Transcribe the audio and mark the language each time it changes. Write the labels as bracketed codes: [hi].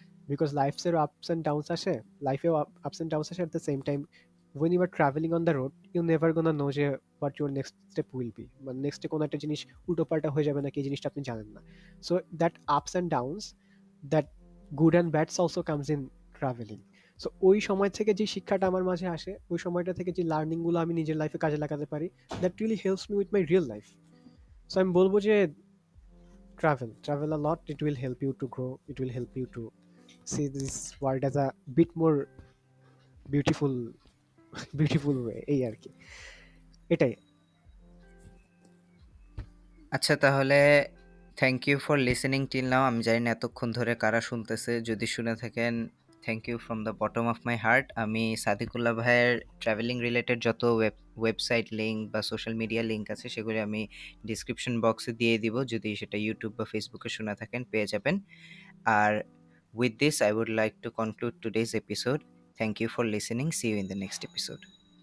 [en] because লাইফসের ups and downs আসে, লাইফেও আপস অ্যান্ড ডাউনস আসে, at the same time when you are traveling on the road you never gonna know যে what your next step will be, [bn] মানে নেক্সটে কোনো একটা জিনিস উল্টো পাল্টা হয়ে যাবে নাকি, এই জিনিসটা আপনি জানেন না। [en] So that ups and downs, that good and bads also comes in travelling. [bn] So ওই সময় থেকে যে শিক্ষাটা আমার মাঝে আসে, ওই সময়টা থেকে যে লার্নিং গুলো আমি নিজের লাইফে কাজে লাগাতে পারি, [en] That really helps me with my real life. [bn] So আমি বলবো যে [en] travel a lot, it will help you to grow, it will help you to see this world as a bit more beautiful, beautiful way, [bn] এই আর কি, এটাই। আচ্ছা তাহলে [en] Thank you for listening till now. [bn] আমি জানি না এতক্ষণ ধরে কারা শুনতেছে, যদি শুনে থাকেন [en] Thank you from the bottom of my heart. [bn] আমি সাদিকুল্লাহ ভাইয়ের ট্রাভেলিং রিলেটেড যত ওয়েবসাইট লিঙ্ক বা সোশ্যাল মিডিয়া লিঙ্ক আছে সেগুলি আমি ডিসক্রিপশন বক্সে দিয়ে দিব, যদি সেটা ইউটিউব বা ফেসবুকে শুনে থাকেন পেয়ে যাবেন। [en] আর with this I would like to conclude today's episode. Thank you for listening. See you in the next episode.